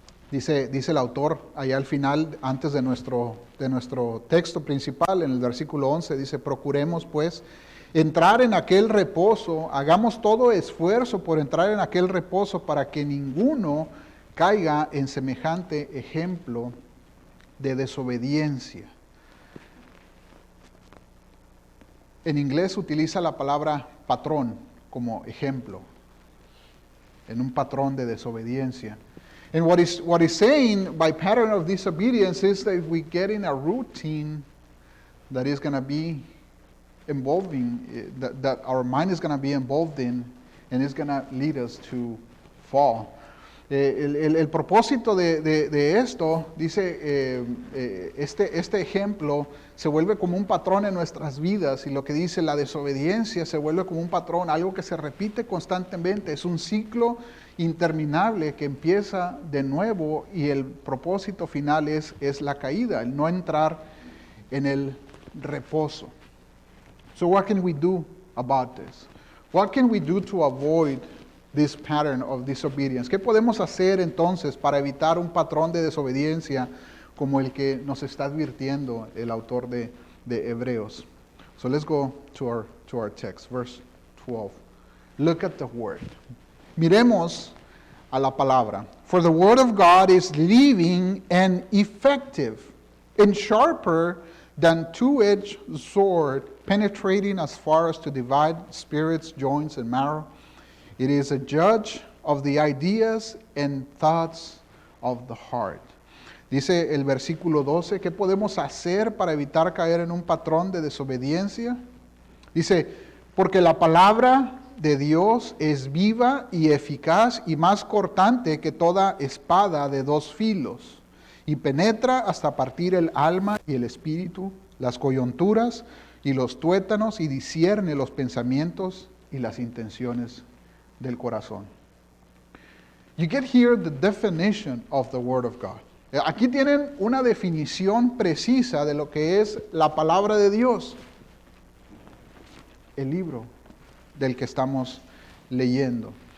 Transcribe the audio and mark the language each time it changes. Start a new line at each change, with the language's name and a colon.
Spanish: Dice el autor allá al final, antes de nuestro texto principal, en el versículo 11, dice, procuremos pues entrar en aquel reposo, hagamos todo esfuerzo por entrar en aquel reposo para que ninguno caiga en semejante ejemplo de desobediencia. En inglés utiliza la palabra patrón como ejemplo, en un patrón de desobediencia.
English: And what is saying by pattern of disobedience is that we get in a routine that is going to be involving, that our mind is going to be involved in, and it's going to lead us to fall.
Spanish: El propósito de esto, dice, este ejemplo se vuelve como un patrón en nuestras vidas, y lo que dice la desobediencia se vuelve como un patrón, algo que se repite constantemente, es un ciclo interminable que empieza de nuevo, y el propósito final es la caída, el no entrar en el reposo.
English: So what can we do about this? What can we do to avoid this pattern of disobedience?
Spanish: ¿Qué podemos hacer entonces para evitar un patrón de desobediencia como el que nos está advirtiendo el autor de Hebreos?
English: So let's go to our text, verse 12. Look at the word.
Spanish: Miremos a la palabra.
English: For the word of God is living and effective and sharper than two-edged sword, penetrating as far as to divide spirits, joints, and marrow. It is a judge of the ideas and thoughts of the heart.
Spanish: Dice el versículo 12, ¿qué podemos hacer para evitar caer en un patrón de desobediencia? Dice, porque la palabra de Dios es viva y eficaz y más cortante que toda espada de dos filos, y penetra hasta partir el alma y el espíritu, las coyunturas y los tuétanos, y discierne los pensamientos y las intenciones del corazón.
English: You get here the definition of the Word of God.
Spanish: Aquí tienen una definición precisa de lo que es la palabra de Dios, el libro del que estamos leyendo.